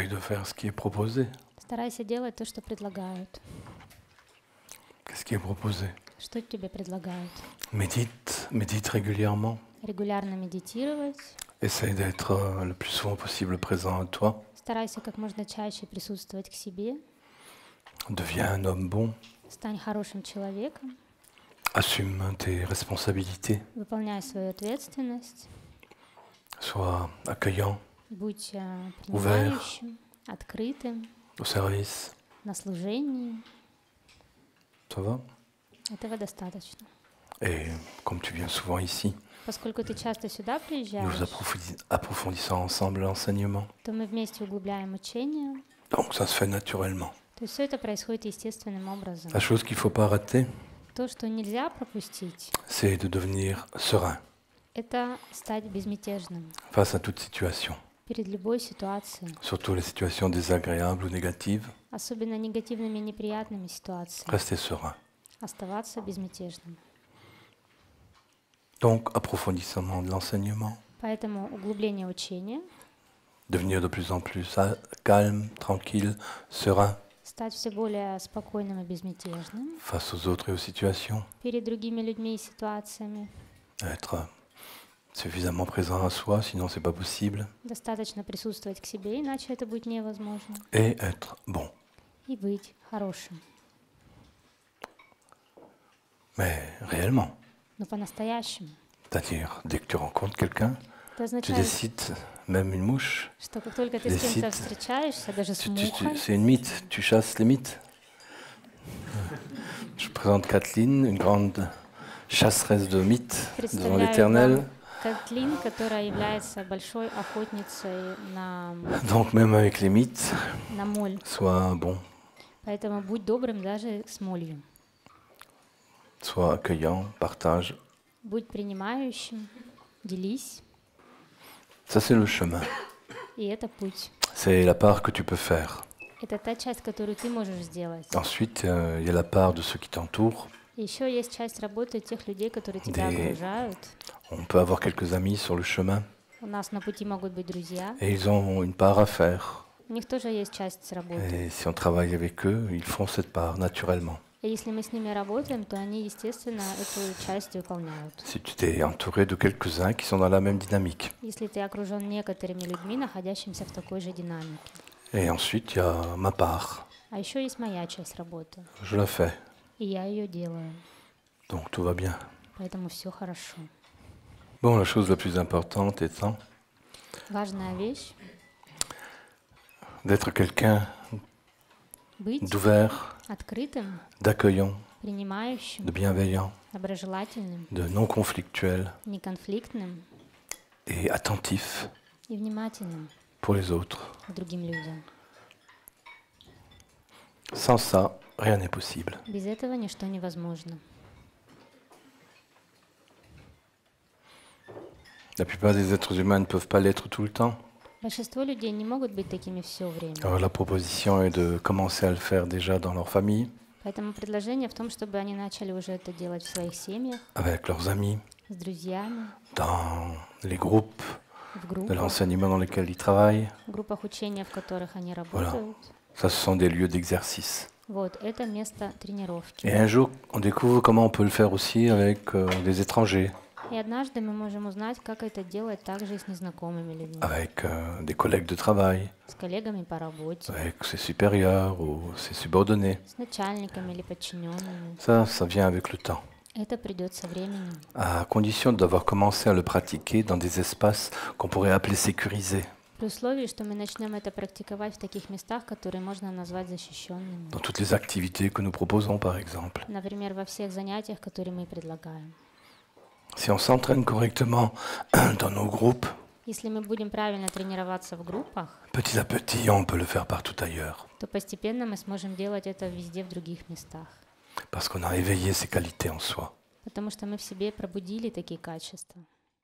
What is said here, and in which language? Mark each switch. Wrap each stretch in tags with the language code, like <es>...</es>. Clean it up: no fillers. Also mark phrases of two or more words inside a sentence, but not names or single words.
<fr>faire ce qui est proposé.</fr> <ru>Старайся делать то, что предлагают.</ru> <fr>Qu'est-ce qui est proposé?</fr> <ru>Что тебе предлагают?</ru> <fr>Médite régulièrement.</fr> <ru>Регулярно медитировать.</ru> <fr>Essaye d'être le plus souvent possible présent à toi.</fr> <ru>Старайся как можно чаще присутствовать к себе.</ru> <fr>Deviens un homme bon.</fr> <ru>Стань хорошим человеком.</ru> <fr>Assume tes responsabilités.</fr> <ru>Выполняй свою ответственность.</ru> <fr>Sois accueillant,</fr> <ru>Будь принимающим, открытым,</ru> <fr>au service.</fr> <ru>на служении.</ru> <fr>Ça va?</fr> <ru>Этого достаточно.</ru> <fr>Et comme tu viens souvent ici,</fr> <ru>Поскольку ты часто сюда</ru> <fr>nous</fr> <ru>приезжаешь,</ru> <fr>approfondissons ensemble l'enseignement.</fr> <ru>то мы вместе углубляем учение.</ru> <fr>Donc ça se fait naturellement.</fr> <ru>То есть все это происходит естественным образом.</ru> <fr>La chose qu'il ne faut pas rater,</fr> <ru>То, что нельзя пропустить,</ru> <fr>c'est de devenir serein</fr> <ru>это стать безмятежным</ru> <fr>face à toute situation,</fr> <ru>перед любой ситуацией,</ru> <fr>surtout les situations désagréables ou négatives.</fr> <ru>особенно негативными и неприятными ситуациями.</ru> <fr>Restez serein.</fr> <ru>Оставаться безмятежным.</ru> <fr>Donc, approfondissement de l'enseignement,</fr> <ru>Поэтому углубление учения,</ru> <fr>devenir de plus en plus calme, tranquille, serein</fr> <ru>стать все более спокойным и безмятежным</ru> <fr>face aux autres et aux situations,</fr> <ru>перед другими людьми и ситуациями.</ru> <fr>être suffisamment présent à soi, sinon c'est pas possible,</fr> <ru>Достаточно присутствовать к себе, иначе это будет невозможно.</ru> <fr>et être bon.</fr> <ru>И быть хорошим.</ru> <fr>Mais réellement,</fr> <ru>Но по-настоящему.</ru> <fr>c'est-à-dire dès que tu rencontres quelqu'un,</fr> <ru>Это</ru> <fr>tu</fr> <ru>означает,</ru> <fr>décides, même une mouche,</fr> <ru>что как только ты</ru> <fr>les</fr> <ru>с кем-то</ru> <fr>sites,</fr> <ru>встречаешься, даже с мухой,</ru> <fr>c'est une mythe, tu chasses les mythes. Je présente Kathleen, une grande chasseresse de mythes devant</fr> <ru>представляю</ru> <fr>l'Éternel.</fr> <ru>вам Кэтлин, которая является большой охотницей на</ru> <fr>Donc même avec les mythes,</fr> <ru>моль.</ru> <fr>sois bon,</fr> <ru>Поэтому будь добрым даже с молью.</ru> <fr>sois accueillant, partage.</fr> <ru>Будь принимающим, делись.</ru> <fr>Ça c'est le chemin.</fr> <ru>И это путь.</ru> <fr>C'est la part que tu peux faire.</fr> <ru>Это та часть, которую ты можешь сделать.</ru> <fr>Ensuite, il y a la part de ceux qui t'entourent.</fr> <ru>И еще есть часть работы тех людей, которые тебя окружают.</ru> <fr>On peut avoir quelques amis sur le chemin</fr> <ru>У нас на пути могут быть друзья.</ru> <fr>et ils ont une part à faire.</fr> <ru>У них тоже есть часть работы.</ru> <fr>Et si on travaille avec eux, ils font cette part naturellement.</fr> <ru>И если мы с ними работаем, то они, естественно, эту часть выполняют.</ru> <fr>Si tu t'es entouré de quelques-uns qui sont dans la même dynamique.</fr> <ru>Если ты окружен некоторыми людьми, находящимися в такой же динамике.</ru> <fr>Et ensuite, il y a ma part.</fr> <ru>А еще есть моя часть работы.</ru> <fr>Je la fais.</fr> <ru>И я ее делаю.</ru> <fr>Donc tout va bien.</fr> <ru>Поэтому все хорошо.</ru> <fr>Bon, la chose la plus importante étant</fr> <ru>Важная вещь</ru> <fr>d'être quelqu'un</fr> <ru>быть</ru> <fr>d'ouvert,</fr> <ru>открытым,</ru> <fr>d'accueillant,</fr> <ru>принимающим,</ru> <fr>de bienveillant,</fr> <ru>доброжелательным,</ru> <fr>de non conflictuel</fr> <ru>неконфликтным</ru> <fr>et attentif</fr> <ru>и внимательным</ru> <fr>pour les autres.</fr> <ru>к другим людям.</ru> <fr>Sans ça, rien n'est possible.</fr> <ru>Без этого ничто невозможно.</ru> <fr>La plupart des êtres humains ne peuvent pas l'être tout le temps.</fr> <ru>Большинство людей не могут быть такими все время.</ru> <fr>Alors la proposition est de commencer à le faire déjà dans leur famille,</fr> <ru>Поэтому предложение в том, чтобы они начали уже это делать в своих семьях,</ru> <fr>avec leurs amis,</fr> <ru>с друзьями,</ru> <fr>dans les groupes</fr> <ru>в</ru> <fr>de</fr> <ru>группах,</ru> <fr>l'enseignement dans lesquels ils travaillent.</fr> <ru>в группах учения, в которых они работают.</ru> <fr>Ça, ce sont des lieux d'exercice.</fr> <ru>Вот, это место тренировки.</ru> <fr>Et un jour, on découvre comment on peut le faire aussi avec des étrangers,</fr> <ru>И однажды мы можем узнать, как это делать также и с незнакомыми людьми,</ru> <fr>avec des collègues de travail,</fr> <ru>с коллегами по работе,</ru> <fr>avec ses supérieurs ou ses subordonnés.</fr> <ru>с начальниками или подчиненными.</ru> <fr>Ça vient avec le temps,</fr> <ru>Это придет со временем,</ru> <fr>à condition d'avoir commencé à le pratiquer dans des espaces qu'on pourrait appeler sécurisés,</fr> <ru>при условии, что мы начнем это практиковать в таких местах, которые можно назвать защищенными.</ru> <fr>dans toutes les activités que nous proposons par exemple.</fr> <ru>Например, во всех занятиях, которые мы предлагаем.</ru> <fr>Si on s'entraîne correctement dans nos groupes,</fr> <ru>Если мы будем правильно тренироваться в группах,</ru> <fr>petit à petit, on peut le faire partout ailleurs,</fr> <ru>то постепенно мы сможем делать это везде в других местах.</ru> <fr>parce qu'on a éveillé ces qualités en soi.</fr> <ru>Потому что мы в себе пробудили такие качества.</ru>